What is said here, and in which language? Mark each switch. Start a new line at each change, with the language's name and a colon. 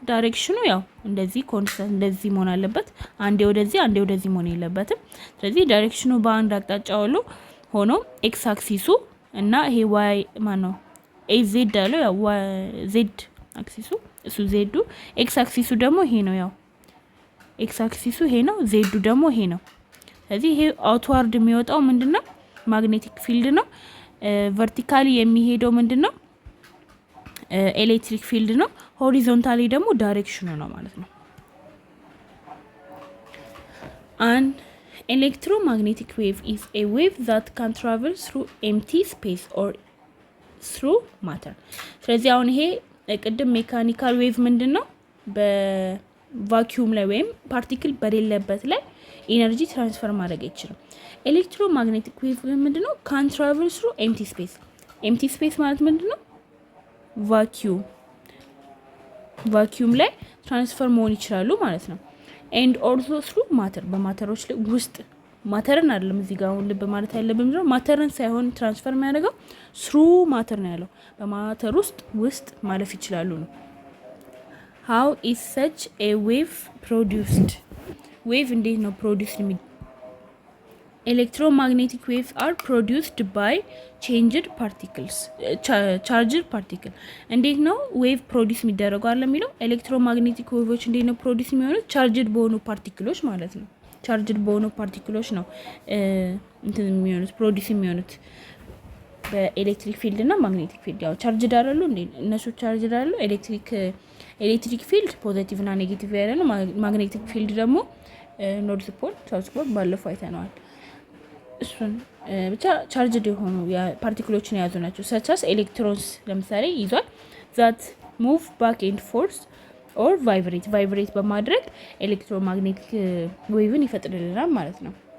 Amharic: ዳይሬክሽኑ ያው እንደዚህ ኮንስታንት እንደዚህ መሆን አለበት። አንዴ ወደዚህ መሆን የለበትም። ስለዚህ ዳይሬክሽኑ በአንድ አቅጣጫ ሆኖ ኤክስ አክሲሱ እና ይሄ ዋይ ማነው ዜድ አለው ያው ዜድ አክሲሱ እሱ ዜዱ፣ ኤክስ አክሲሱ ደግሞ ይሄ ነው። ያው ኤክስ አክሲሱ ይሄ ነው፣ ዜዱ ደግሞ ይሄ ነው። ስለዚህ ይሄ አውትዋርድ የሚወጣው ምንድነው? ማግኔቲክ ፊልድ ነው። ቨርቲካሊ የሚሄደው ምንድነው? ኤሌክትሪክ ፊልድ ነው። ሆሪዞንታሊ ደግሞ ዳይሬክሽኑ ነው ማለት ነው።
English: An electromagnetic wave is a wave that can travel through empty space or through matter.
Amharic: ስለዚህ አሁን ይሄ ቅድም ሜካኒካል ዌቭ ምንድነው? በቫኪዩም ላይ ወይም ፓርቲክል በሌለበት ላይ ኢነርጂ ትራንስፈር ማድረግ አይችልም። ኤሌክትሮማግኔቲክ ዌቭ ምንድነው?
English: ካን ትራቨል ትሩ ኤምቲ ስፔስ።
Amharic: ኤምቲ ስፔስ ማለት ምንድነው? ቫኪዩም ላይ ትራንስፈር መሆን ይችላሉ ማለት ነው። ኤንድ ኦልሶ ትሩ ማተር፣ በማተሮች ላይ ውስጥ ማተርን አይደለም እዚህ ጋር አሁን ልብ ማለት ያለብን ነው። ማተርን ሳይሆን ትራንስፈር የሚያደርገው ትሩ ማተር ነው ያለው። በማተር ውስጥ ማለፍ ይችላሉ ነው።
English: how is such a wave produced?
Amharic: ዌቭ እንዴት ነው ፕሮዲዩስ የሚ
English: electromagnetic waves are produced by charged particles.
Amharic: እንዴት ነው ዌቭ ፕሮዲዩስ የሚደረገው አለ የሚለው? ኤሌክትሮማግኔቲክ ዌቮች እንዴት ነው ፕሮዲዩስ የሚሆኑት? ቻርጅድ በሆኑ ፓርቲክሎች ማለት ነው። ቻርጅድ በሆኑ ፓርቲክሎች ነው እንትን የሚሆኑት ፕሮዲስ የሚሆኑት በኤሌክትሪክ ፊልድ እና ማግኔቲክ ፊልድ። ያው ቻርጅ ዳረሉ እንዴ እነሱ ቻርጅ ዳረሉ። ኤሌክትሪክ ፊልድ ፖዚቲቭ እና ኔጌቲቭ ያለ ነው። ማግኔቲክ ፊልድ ደግሞ ኖርዝ ፖል ሳውዝ ፖል ባለፈው አይተነዋል። እሱን ብቻ ቻርጅድ የሆኑ ፓርቲክሎችን የያዙ ናቸው። ሰቻስ ኤሌክትሮንስ ለምሳሌ ይዟል
English: ዛት ሙቭ ባክ ኤንድ ፎርስ ኦር ቫይብሬት
Amharic: በማድረግ ኤሌክትሮማግኔቲክ ዌቭን ይፈጥርልናል ማለት ነው።